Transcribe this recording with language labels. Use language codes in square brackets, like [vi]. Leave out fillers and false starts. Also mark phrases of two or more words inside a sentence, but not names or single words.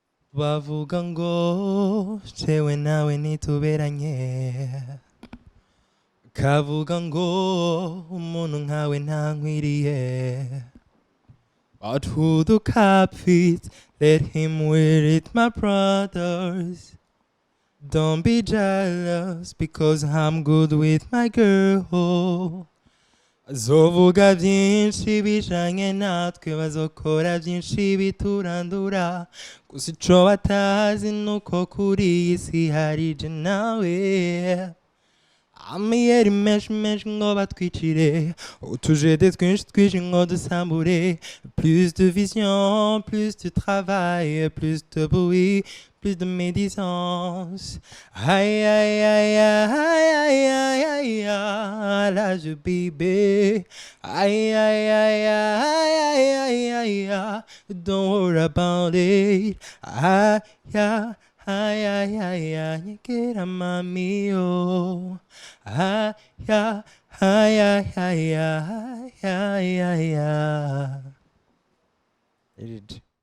[rn] bavuga ngo jewe nawe ntituberanye, kavuga ngo umuntu nkawe ntankwiriye. [en] But who the cap fits, let him wear it, my brothers. Don't be jealous because I'm good with my girl. [rn] Bazovuga byinshi bijanye natwe, bazokora byinshi biturandura, gusa ico batazi nuko kuri iyi si hari je nawe. Amiyeri menshi menshi ngo batwicire, utujede twinshi twinshi ngo dusambure. [fr] Plus de vision, plus de travail, plus de bruit, plus de médisance. Aïe aïe aïe aïe aïe aïe aïe aïe, l'âge bébé. Aïe aïe aïe aïe aïe aïe aïe aïe, [en] don't worry about it. Aïe aïe aïe aïe aïe aïe, get a mami oh. Aïe aïe aïe aïe aïe aïe aïe aïe.